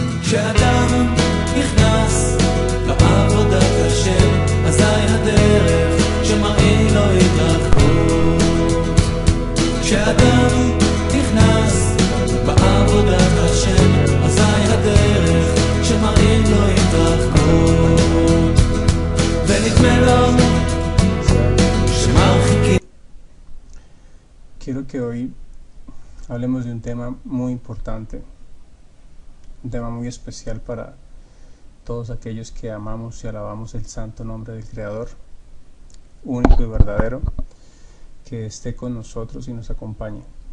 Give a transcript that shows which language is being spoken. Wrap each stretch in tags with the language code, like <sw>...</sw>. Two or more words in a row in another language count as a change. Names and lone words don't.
<he>כשאדם נכנס לעבודת השם, אזי הדרך שמראה לו התרחקות. כשאדם נכנס בעבודת השם, אזי הדרך שמראה לו התרחקות. ונדמה לו שמרחיקים.</he> <es>Quiero que hoy hablemos de un tema muy importante, un tema muy especial para todos aquellos que amamos y alabamos el santo nombre del Creador, único y verdadero, que esté con nosotros y nos acompañe.</es>